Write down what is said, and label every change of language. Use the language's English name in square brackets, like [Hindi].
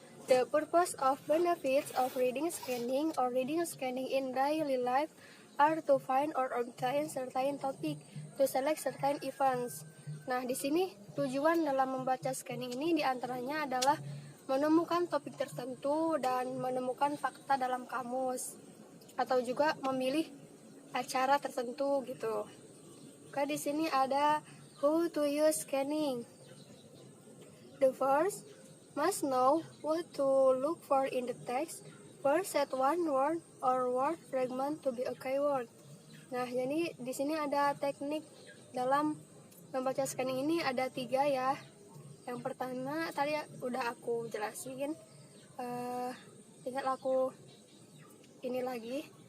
[English] The purpose of benefits of reading scanning or reading scanning in daily life are to find or obtain certain topic, to select certain events. [Indonesian] Nah, di sini tujuan dalam membaca scanning ini diantaranya adalah menemukan topik tertentu dan menemukan fakta dalam kamus, atau juga memilih acara tertentu gitu. Oke, di sini ada [English] how to use scanning. The first must know what to look for in the text. First, set one word or word fragment to be a keyword. [Indonesian] Nah, jadi di sini ada teknik dalam membaca scanning ini ada 3 ya. Yang pertama tadi udah aku jelasin. Tinggal aku ini lagi.